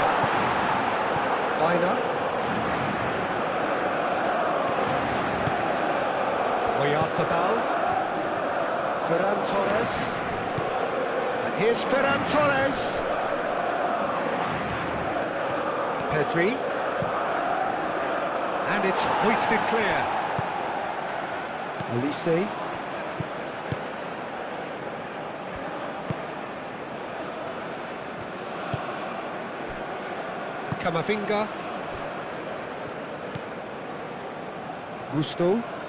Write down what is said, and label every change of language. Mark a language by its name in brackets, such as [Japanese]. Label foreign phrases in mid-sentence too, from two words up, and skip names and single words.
[English] Biner. Oyarzabal. Ferran Torres. And here's Ferran Torres. Pedri. And it's hoisted clear. Olise. Camavinga. Gusto.